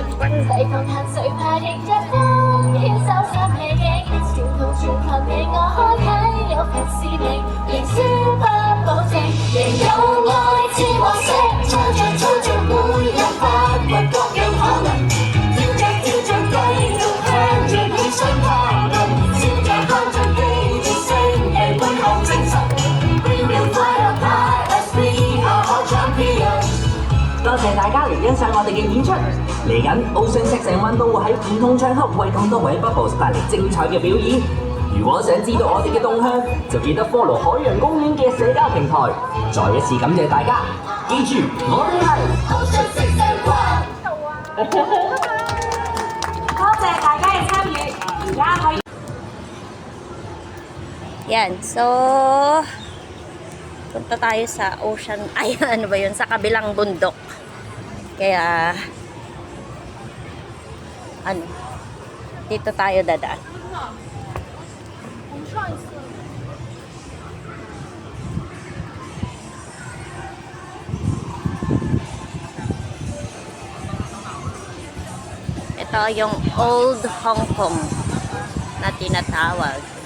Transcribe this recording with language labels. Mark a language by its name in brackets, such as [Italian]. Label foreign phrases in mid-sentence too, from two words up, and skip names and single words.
[Cantonese] 抵抗恨誰怕逆着風，牽手心氣勁，笑到全憑你我開啟，有份使命，仍輸不保證，仍有愛似黃色，唱着每日發掘各樣可能，跳着繼續向着理想靠近，笑着喊着記住勝利背後精神。 [English] We will fly up high as we are all champions。 [Cantonese] 多謝大家嚟欣賞我哋嘅演出。嚟緊 Ocean 6&1都會喺唔同場合為咁多位 Bubbles 帶嚟精彩嘅表演。如果想知道我哋嘅動向，就記得 follow 海洋公園嘅社交平台。再一次感謝大家，記住我哋係。多謝大家嘅參與，而家可以。 [Filipino] Yan, so punta tayo sa ocean, ay ano ba yun, sa kabilang bundok. Kaya ano, dito tayo dadaan. Ito yung Old Hong Kong na tinatawag.